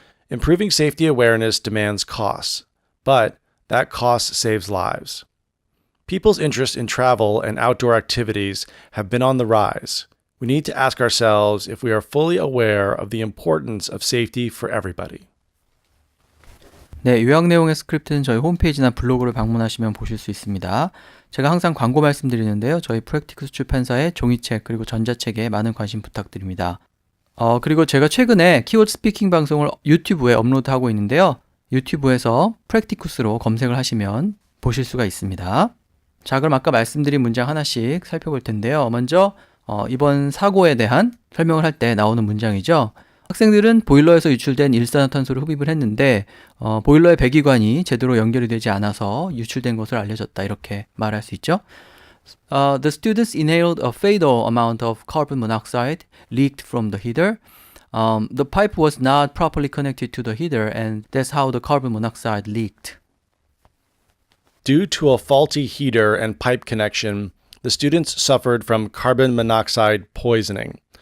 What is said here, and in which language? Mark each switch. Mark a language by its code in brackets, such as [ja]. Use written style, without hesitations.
[en] Improving safety awareness demands costs, but that cost saves lives. People's interest in travel and outdoor activities have been on the rise. We need to ask ourselves if we are fully aware of the importance of safety for everybody. [ko] 네, 요약 내용의 스크립트는 저희 홈페이지나 블로그를 방문하시면 보실 수 있습니다. 제가 항상 광고 말씀드리는데요. 저희 프랙티쿠스 출판사의 종이책 그리고 전자책에 많은 관심 부탁드립니다. 그리고 제가 최근에 키워드 스피킹 방송을 유튜브에 업로드하고 있는데요. 유튜브에서 프랙티쿠스로 검색을 하시면 보실 수가 있습니다. 자, 그럼 아까 말씀드린 문장 하나씩 살펴볼 텐데요. 먼저 이번 사고에 대한 설명을 할 때 나오는 문장이죠. 학생들은 보일러에서 유출된 일산화탄소를 흡입을 했는데 보일러의 배기관이 제대로 연결이 되지 않아서 유출된 것을 알려졌다, 이렇게 말할 수 있죠. [en] The students inhaled a fatal amount of carbon monoxide leaked from the heater. The pipe was not properly connected to the heater, and that's how the carbon monoxide leaked. Due to a faulty heater and pipe connection, the students suffered from carbon monoxide poisoning.